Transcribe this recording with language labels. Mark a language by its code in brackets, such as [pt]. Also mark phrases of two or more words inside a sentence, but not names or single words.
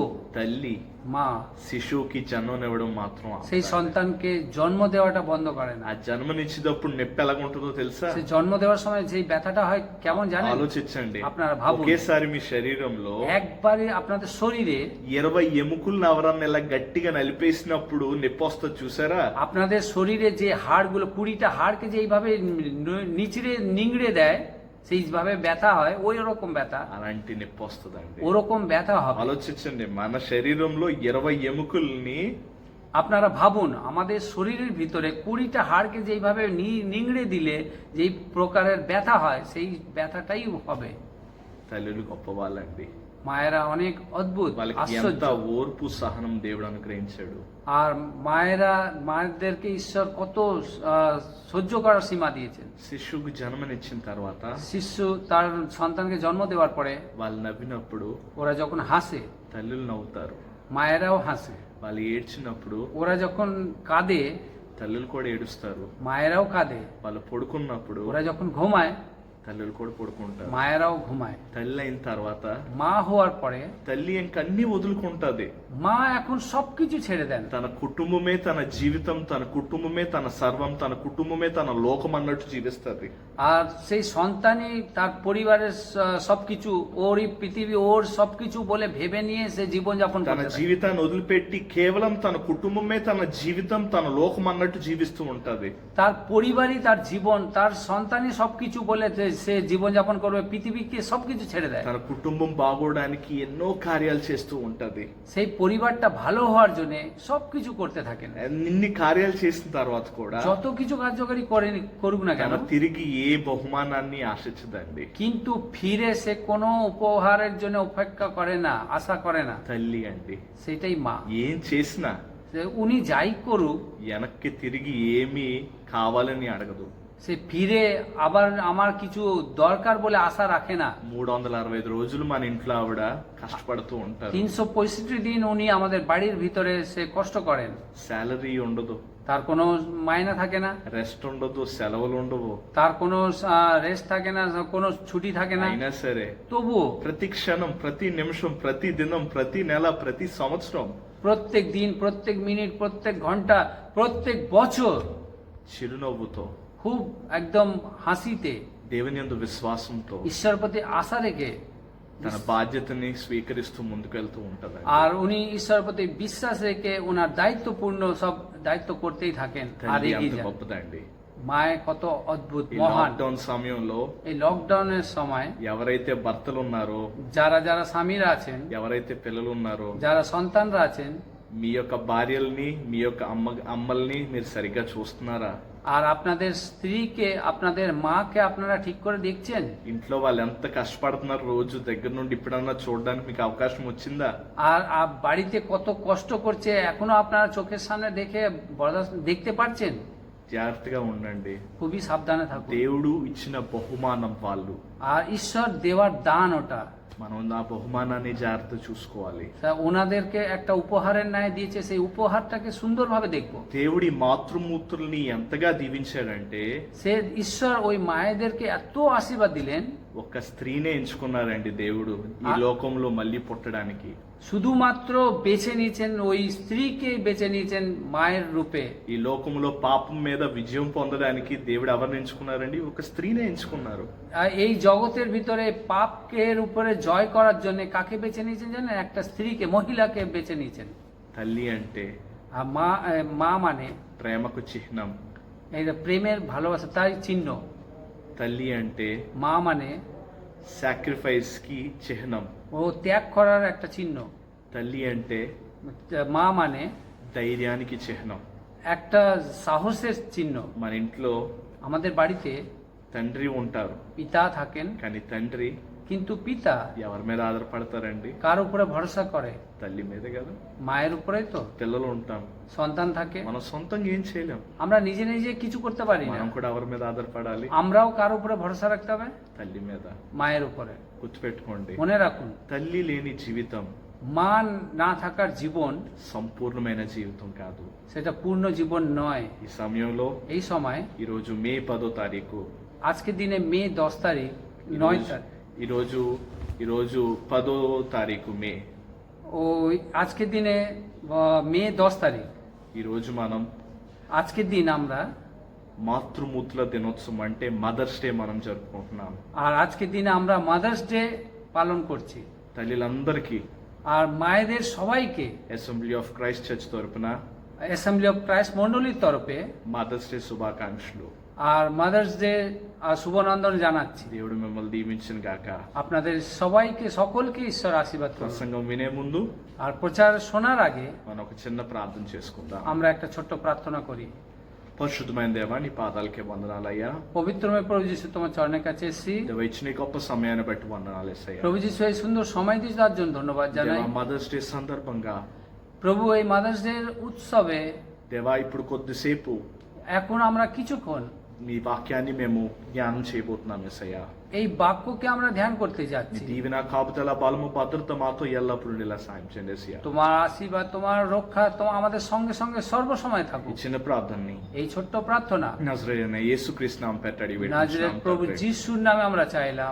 [te] తల్లి [bn] মা [te] శిశువుకి జన్మనివ్వడం మాత్రం [bn] সেই [te] ఆపదు. [bn] সন্তানকে জন্ম দেওয়াটা বন্ধ করে না। [te] ఆ జన్మనిచ్చినప్పుడు నొప్పి ఎలాగుంటుందో తెలుసా? [bn] সেই জন্ম দেওয়ার সময় যেই ব্যথাটা হয় কেমন জানেন? [te] ఆలోచించండి. [bn] আপনারা ভাবুন। [te] ఒకేసారి మీ శరీరంలో [bn] একবারে আপনাদের শরীরে [te] 20 ఎముకలను ఎవరన్నా ఇలా గట్టిగా నలిపేసినప్పుడు నొప్పి వస్తుంది చూసారా? [bn] আপনাদের শরীরে যে হাড়গুলো 20টা হাড়কে যে এইভাবে নিচড়ে নিংড়ে দেয় সেইভাবে ব্যথা হয়, ওই রকম ব্যথা, [te] అలాంటి నొప్పి వస్తుందండి. [bn] ওরকম ব্যথা হবে। [te] ఆలోచించండి, మన శరీరంలో 20 ఎముకల్ని [bn] আপনারা ভাবুন, আমাদের শরীরের ভিতরে 20টা হাড়কে যেইভাবে নিংড়ে দিলে যেই প্রকারের ব্যথা হয় সেই ব্যথাটাই হবে। [te] తల్లులు గొప్ప వాళ్ళండి. [bn] মায়েরা অনেক অদ্ভুত, [te] వాళ్ళకి [bn] আশ্চর্য। [te] ఎంత ఓర్పు సహనం దేవుడు అనుగ్రహించాడు. [bn] আর মায়েদেরকে ঈশ্বর কত সহ্য করার সীমা দিয়েছেন। [te] శిశువుకు జన్మనిచ్చిన తర్వాత [bn] শিশু তার সন্তানকে জন্ম দেওয়ার পরে [te] వాళ్ళు నవ్వినప్పుడు [bn] ওরা যখন হাসে [te] తల్లులు నవ్వుతారు. [bn] মায়েরাও হাসে, [te] వాళ్ళు ఏడ్చినప్పుడు [bn] ওরা যখন কাঁদে [te] తల్లులు కూడా ఏడుస్తారు. [bn] মায়েরাও কাঁদে, [te] వాళ్ళు పడుకున్నప్పుడు [bn] ওরা যখন ঘুমায় [te] తల్లులు కూడా పడుకుంటారు. [bn] মায়েরাও ঘুমায়। [te] తల్లి అయిన తర్వాత [bn] মা হওয়ার পরে [te] తల్లి ఇంకన్నీ వదులుకుంటది. [bn] মা এখন সবকিছু ছেড়ে দেন। [te] తన కుటుంబమే తన జీవితం, తన కుటుంబమే తన సర్వం, తన కుటుంబమే తన లోకం అన్నట్టు జీవిస్తది. [bn] আর সেই সন্তানই তার পরিবারের সবকিছু, ওরই পৃথিবী, ওর সবকিছু বলে ভেবে নিয়ে সে জীবনযাপন [te] తన [bn] করতে থাকে। [te] జీవితాన్ని వదిలిపెట్టి కేవలం తన కుటుంబమే తన జీవితం, తన లోకం అన్నట్టు జీవిస్తూ ఉంటది. [bn] তার পরিবারই তার জীবন, তার সন্তানই সবকিছু বলে সে জীবনযাপন করবে, পৃথিবীকে সবকিছু ছেড়ে দেয়। [te] తన కుటుంబం బాగోడానికి ఎన్నో కార్యాలు చేస్తూ ఉంటది. [bn] সেই পরিবারটা ভালো হওয়ার জন্য সবকিছু করতে থাকেন। [te] ఇన్ని కార్యాలు చేసిన తర్వాత కూడా [bn] যত কিছু কার্যকরী করুক না কেন, [te] తన తిరిగి ఏ బహుమానాన్ని ఆశించదండి. [bn] কিন্তু ফিরে সে কোনো উপহারের জন্য অপেক্ষা করে না, আশা করে না। [te] తల్లి అండి [bn] সেটাই মা। [te] ఏం చేసినా [bn] উনি যাই করুক [te] వెనక్కి తిరిగి ఏమీ కావాలని అడగదు. [bn] সে ফিরে আবার আমার কিছু দরকার বলে আশা রাখে না। [te] 365 రోజులు మన ఇంట్లో ఆవిడ కష్టపడుతూ ఉంటారు. [bn] 365 দিন উনি আমাদের বাড়ির ভিতরে সে কষ্ট করেন। [te] శాలరీ ఉండదు, [bn] তার কোনো মাইনা থাকে না, [te] రెస్ట్ ఉండదు, సెలవులు ఉండవు. [bn] তার কোনো রেস্ট থাকে না, কোনো ছুটি থাকে না। [te] అయినా సరే [bn] তবুও [te] ప్రతి క్షణం, ప్రతి నిమిషం, ప్రతి దినం, ప్రతి నెల, ప్రతి సంవత్సరం [bn] প্রত্যেক দিন, প্রত্যেক মিনিট, প্রত্যেক ঘন্টা, প্রত্যেক বছর [te] చిరునవ్వుతో, [bn] খুব একদম হাসিতে, [te] దేవుని యందు విశ్వాసంతో [bn] ঈশ্বর প্রতি আশা রেখে [te] తన బాధ్యతని స్వీకరిస్తూ ముందుకెళ్తూ ఉంటది. [bn] আর উনি ঈশ্বর প্রতি বিশ্বাস রেখে ওনার দায়িত্বপূর্ণ সব দায়িত্ব করতেই থাকেন আর [te] తల్లి [bn] এগিয়ে [te] అంత [bn] যান। [te] గొప్పదండి. [bn] মায়ে কত অদ্ভুত, [te] ఈ [bn] মহান। [te] లాక్డౌన్ సమయంలో [bn] এই লকডাউনের সময় [te] ఎవరైతే భర్తలు ఉన్నారో, [bn] যারা যারা স্বামীরা আছেন, [te] ఎవరైతే పిల్లలు ఉన్నారో, [bn] যারা সন্তানরা আছেন, [te] మీ యొక్క భార్యల్ని, మీ యొక్క అమ్మల్ని మీరు సరిగ్గా చూస్తున్నారా? [bn] আর আপনাদের স্ত্রীকে, আপনাদের মাকে আপনারা ঠিক করে দেখছেন? [te] ఇంట్లో వాళ్ళు ఎంత కష్టపడుతున్నారు రోజు దగ్గర నుండి ఇప్పుడన్నా చూడడానికి మీకు అవకాశం వచ్చిందా? [bn] আর বাড়িতে কত কষ্ট করছে এখনো আপনারা চোখের সামনে দেখতে পাচ্ছেন? [te] జాగ్రత్తగా ఉండండి. [bn] খুবই সাবধানে থাকুন। [te] దేవుడు ఇచ్చిన బహుమానం వాళ్ళు. [bn] আর ঈশ্বর দেওয়ার দান ওটা, [te] మనం ఆ బహుమానాన్ని జాగ్రత్త చూసుకోవాలి. [bn] তা ওনাদেরকে একটা উপহারের ন্যায় দিয়েছে, সেই উপহারটাকে সুন্দরভাবে দেখবো। [te] దేవుడి మాతృమూర్తుల్ని ఎంతగా దీవించాడంటే [bn] সে ঈশ্বর ওই মায়েদেরকে এত আশীর্বাদ দিলেন, [te] ఒక స్త్రీనే ఎంచుకున్నారండి దేవుడు ఈ లోకంలో మళ్ళీ పుట్టడానికి. [bn] শুধুমাত্র বেছে নিয়েছেন ওই স্ত্রীকে বেছে নিয়েছেন মায়ের রূপে। [te] ఈ లోకంలో పాపం మీద విజయం పొందడానికి దేవుడు ఎవరిని ఎంచుకున్నారండి? ఒక స్త్రీనే ఎంచుకున్నారు. [bn] আর এই জগতের ভিতরে পাপের উপরে জয় করার জন্য কাকে বেছে নিয়েছেন জানেন? একটা স্ত্রীকে, মহিলাকে বেছে নিয়েছেন। [te] తల్లి అంటే [bn] আর মা মানে [te] ప్రేమకు చిహ్నం. [bn] এই যে প্রেমের ভালোবাসা তার চিহ্ন। [te] తల్లి అంటే [bn] মা মানে [te] సాక్రిఫైస్ కి చిహ్నం. [bn] ও ত্যাগ করার একটা চিহ্ন। [te] తల్లి అంటే [bn] মা মানে [te] ధైర్యానికి చిహ్నం. [bn] একটা সাহসের চিহ্ন। [te] మన ఇంట్లో [bn] আমাদের বাড়িতে [te] తండ్రి ఉంటారు, [bn] পিতা থাকেন, [te] కానీ తండ్రి [bn] কিন্তু পিতা [te] ఎవరి మీద ఆధారపడతారండి? [bn] কার উপরে ভরসা করে? [te] తల్లి మీదే కదా. [bn] মায়ের উপরেই তো। [te] పిల్లలు ఉంటాం, [bn] সন্তান থাকে, [te] మనం సొంతంగా ఏం చేయలేం. [bn] আমরা নিজে নিজে কিছু করতে পারি না। [te] మనం కూడా ఎవరి మీద ఆధారపడాలి? [bn] আমরাও কার উপরে ভরসা রাখতে হবে? [te] తల్లి మీద. [bn] মায়ের উপরে। [te] గుర్తుపెట్టుకోండి, [bn] মনে রাখুন, [te] తల్లి లేని జీవితం [bn] মা না থাকার জীবন [te] సంపూర్ణమైన జీవితం కాదు. [bn] সেটা পূর্ণ জীবন নয়। [te] ఈ సమయంలో [bn] এই সময়, [te] ఈరోజు మే 10వ తారీఖు, [bn] আজকের দিনে মে 10 তারিখ, 9 তারিখ, [te] ఈరోజు 10వ తారీఖు మే, [bn] ও আজকের দিনে মে 10 তারিখ, [te] ఈరోజు మనం [bn] আজকের দিন আমরা, [te] మాతృమూర్తుల దినోత్సవం అంటే మదర్స్ డే మనం జరుపుకుంటున్నాం. [bn] আর আজকের দিনে আমরা মাদার্স ডে পালন করছি। [te] తల్లిలందరికీ [bn] আর মায়েদের সবাইকে [te] అసెంబ్లీ ఆఫ్ క్రైస్ట్ చర్చ్ తరపున [bn] অ্যাসেম্বলি অফ ক্রাইস্ট মন্ডলীর তরফে [te] మదర్స్ డే శుభాకాంక్షలు. [bn] আর মাদার্স ডে শুভনন্দন জানাচ্ছি। [te] దేవుడు మిమ్మల్ని దీవించిన గాక. [bn] আপনাদের সবাইকে, সকলকে ঈশ্বর আশীর্বাদ করুন। [te] ప్రసంగం వినే ముందు [bn] আর প্রচার শোনার আগে [te] మనం ఒక చిన్న ప్రార్థన చేసుకుందాం. [bn] আমরা একটা ছোট্ট প্রার্থনা করি। [te] పరిశుద్ధమైన దేవా, నీ పాదాలకే వందనాలయ్యా. [bn] পবিত্রময় প্রভু যিশু, তোমার চরণের কাছে এসেছি। [te] దేవా, ఇచ్చిన ఈ గొప్ప సమయాన్ని బట్టి వందనాలు యేసయ్యా. [bn] প্রভু যিশু, এই সুন্দর সময় দিয়ে তার জন্য ধন্যবাদ জানাই। [te] దేవా, మదర్స్ డే సందర్భంగా [bn] প্রভু, এই মাদার্স ডে উৎসবে [te] దేవా ఇప్పుడు కొద్దిసేపు [bn] এখন আমরা কিছুক্ষণ [te] నీ వాక్యాన్ని మేము జ్ఞానం చేయబోతున్నాం యేసయ్యా. [bn] এই বাক্যকে আমরা ধ্যান করতে [te] నీ [bn] যাচ্ছি। [te] దీవెన కాపుదల బలము భద్రత మాతో ఎల్లప్పుడూ ఇలా సాయం చేయండి యేసయ్యా. [bn] তোমার আশীর্বাদ, তোমার রক্ষা আমাদের সঙ্গে সঙ্গে সর্বসময় [te] ఈ [bn] থাকুক। [te] చిన్న ప్రార్థనని [bn] এই ছোট্ট প্রার্থনা [te] నజరేయుడైన యేసుక్రీస్తు నామం పెట్టడి [bn] নাজরেত প্রভু যিশুর নামে আমরা চাইলাম,